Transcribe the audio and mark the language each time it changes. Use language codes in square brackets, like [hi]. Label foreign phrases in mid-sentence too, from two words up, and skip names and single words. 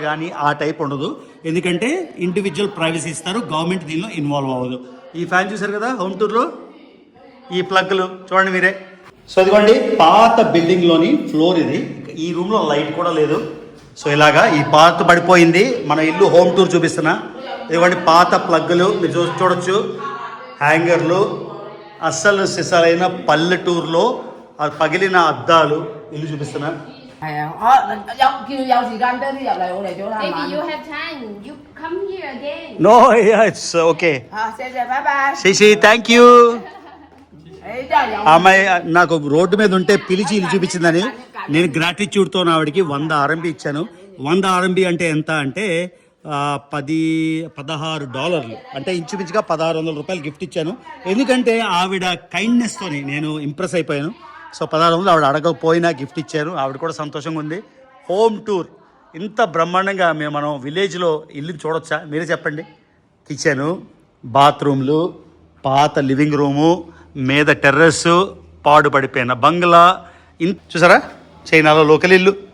[te] కానీ ఆ టైప్ ఉండదు ఎందుకంటే ఇండివిజువల్ ప్రైవసీ ఇస్తారు గవర్నమెంట్ దీనిలో ఇన్వాల్వ్ అవ్వదు ఈ ఫ్యాన్ చూసారు కదా [en] home tourlo [te] ఈ ప్లగ్లు చూడండి మీరే సో ఇదిగోండి పాత బిల్డింగ్లోని ఫ్లోర్ ఇది ఈ రూమ్లో లైట్ కూడా లేదు సో ఇలాగా ఈ పాత పడిపోయింది మన ఇల్లు [en] home tour [te] చూపిస్తున్నా ఇదిగోండి పాత ప్లగ్లు మీరు చూడొచ్చు హ్యాంగర్లు అస్సలు సిసలైన పల్లెటూరులో ఆ పగిలిన అద్దాలు ఇల్లు చూపిస్తున్నా [yue] 係啊，有時間多啲入嚟，我嚟咗啦。 [en] Maybe you have time. You come here again. no it's okay [yue] 好，謝謝，拜拜。 [en] shashi thank you [yue] 誒，真係有。 [te] అమ్మాయి నాకు రోడ్డు మీద ఉంటే పిలిచి ఇల్లు చూపించిందని నేను గ్రాటిట్యూడ్తో ఆవిడకి 100 RMB ఇచ్చాను 100 RMB అంటే ఎంత అంటే $16 అంటే ఇంచుమించుగా $1600 గిఫ్ట్ ఇచ్చాను ఎందుకంటే ఆవిడ కైండ్నెస్తోని నేను ఇంప్రెస్ అయిపోయాను సో 1600 ఆవిడ అడగకపోయినా గిఫ్ట్ ఇచ్చారు ఆవిడ కూడా సంతోషంగా ఉంది [en] home tour [te] ఇంత బ్రహ్మాండంగా మనం విలేజ్లో ఇల్లు చూడొచ్చా మీరే చెప్పండి [en] kitchen bathrooms [te] పాత [en] living room [te] మీద టెర్రస్ పాడుపడిపోయిన బంగ్లా చూసారా చైనాలో లోకల్ ఇల్లు